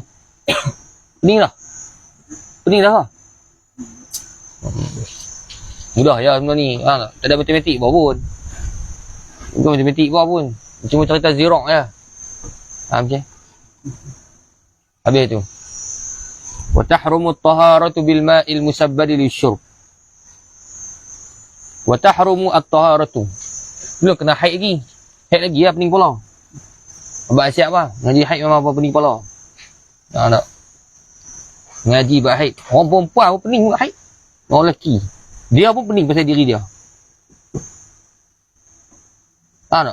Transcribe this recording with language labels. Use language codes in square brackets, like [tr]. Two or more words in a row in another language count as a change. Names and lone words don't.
[ms] Pening lah. Pening dah lah. Mudah ya semua ni. Tak ada matematik buat pun. Bukan matematik buat pun. Cuma cerita zira' je. Faham je? Habis tu. [ar] وتحرم الطهارة بالماء المسبل للشرب. وتحرم الطهارة. [ms] Belum kena haid lagi. Haid lagi lah pening kepala. Abang siap lah. Ngaji haid memang apa pening kepala. Tak. Ngaji buat haid. Orang perempuan pun pening buat haid. Orang lelaki. Dia pun pening pasal diri dia. Tak.